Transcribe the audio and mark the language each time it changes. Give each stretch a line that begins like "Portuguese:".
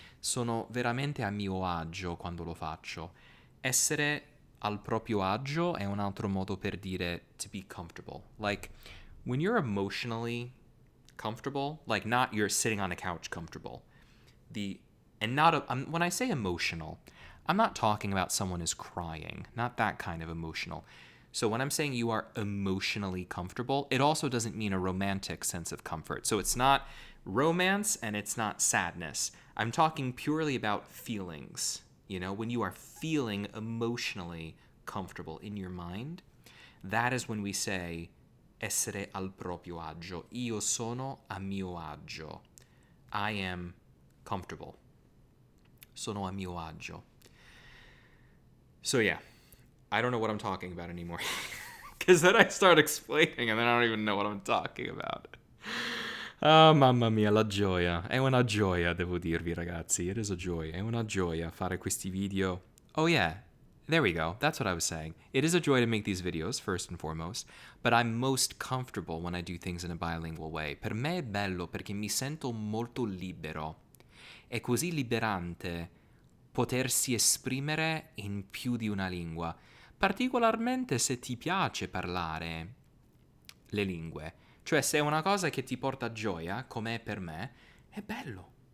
Italian: Sono veramente a mio agio quando lo faccio. Essere al proprio agio è un altro modo per dire
English: to be comfortable. Like when you're emotionally comfortable, like not you're sitting on a couch comfortable. The and not a, when I say emotional, I'm not talking about someone is crying, not that kind of emotional. So when I'm saying you are emotionally comfortable, it also doesn't mean a romantic sense of comfort. So it's not romance and it's not sadness. I'm talking purely about feelings. You know, when you are feeling emotionally comfortable in your mind, that is when we say
Italian: essere al proprio agio. Io sono a mio agio.
English: I am comfortable.
Italian: Sono a mio agio.
English: So yeah, I don't know what I'm talking about anymore. Because then I start explaining and then I don't even know what I'm talking about.
Italian: Ah, mamma mia, la gioia. È una gioia, devo dirvi, ragazzi.
English: It is a joy.
Italian: È una gioia fare questi video.
English: Oh yeah, there we go. That's what I was saying. It is a joy to make these videos, first and foremost, but I'm most comfortable when I do things in a bilingual way.
Italian: Per me è bello perché mi sento molto libero. È così liberante potersi esprimere in più di una lingua, particolarmente se ti piace parlare le lingue. Cioè, se è una cosa che ti porta gioia, come è per me, è bello.